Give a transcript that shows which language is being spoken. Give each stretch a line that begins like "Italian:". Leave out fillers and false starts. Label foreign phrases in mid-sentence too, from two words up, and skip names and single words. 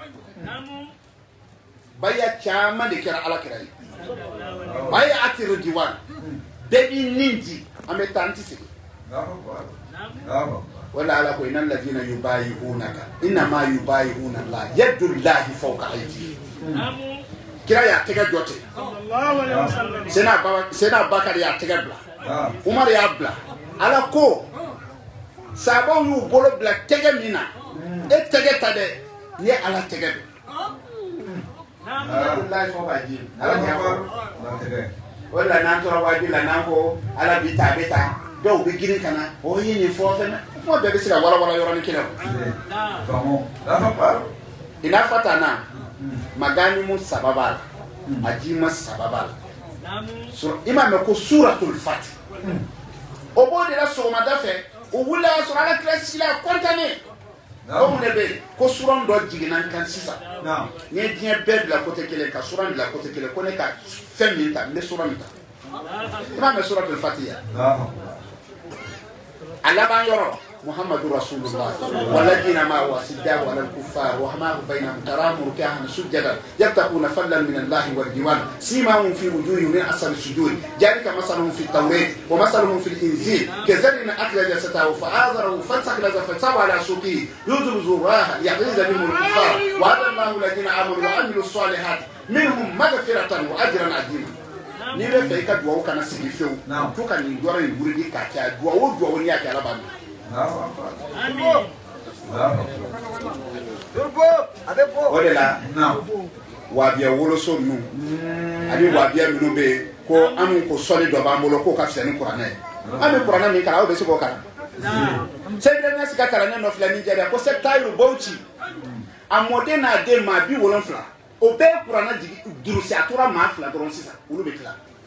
Bambara: baaya caman de kɛra Ala kira ye baaya atiru diwan bɛɛ b'i nin di an bɛ taa an ti sigi wala Ala ko
Arabic: إن الذين يبايعونك إنما يبايعون الله يد الله فوق أيديهم
Bambara: kira y'a tɛgɛ jɔ ten Sɛyidina Bakari y'a tɛgɛ bila Umar y'a bila Ala ko sahabaw y'u bolo bila tɛgɛ min na e tɛgɛ ta dɛ ni ye Ala tɛgɛ don
Arabic: يد الله فوق أيديهم
Bambara: Ala tɛgɛ o de la n'an tora wajibi la n'an ko Ala bi ta a bɛ ta dɔw bɛ girin ka na o ye nin fɔ fɛnɛ kuma bɛɛ bɛ se ka walawala yɔrɔnin kelen i n'a fɔ tan na magani mu sababa ajima sababa i m'a mɛn ko suratul Fati o b'o de la sɔgɔmada fɛ o wulila y'a sɔrɔ Ala kira sigila a kɔntannen ko mun de bɛ yen ko suran dɔ jiginna kan sisan n ye diɲɛ bɛɛ bila côté kelen ka suran bila côté kelen ko ne ka fɛn min ta n bɛ suran min ta i m'a mɛn suratul Fati ya
Arabic: alaban yɔrɔ محمد رسول الله والذين معه أشداء على الكفار رحماء بينهم تراهم ركعا سجدا يبتغون فضلا من الله والديوان سيماهم في وجوههم من أثر السجود ذلك مثلهم في التوراة ومثلهم في الإنجيل كزرع أخرج شطأه فآزره فاستغلظ فاستوى على سوقه يعجب الزراع ليغيظ بهم الكفار وعد الله الذين آمنوا وعملوا الصالحات منهم مغفرة وأجرا عظيما
Bambara: ni bɛ fɛ i ka duwawu kana sigi fewu to ka nin dɔrɔn in burudi k'a kɛ duwawu ni y'a kɛ Ala b'a minɛ o de la wabiya woloso ninnu ani wabiya minnu bɛ yen ko an ko sɔli dɔ b'an bolo k'o ka fisa ni kuranɛ ye an bɛ kuranɛ min kalan aw bɛ se k'o kalan Sɛyidu Ɲasi ka kalanden dɔ filɛ Nijɛriya ko Sɛtayiru Bauchi a mɔden n'a den maa 70 o bɛɛ ye kuranɛ durusi a tora maa 2 dɔrɔn sisan olu bɛ tila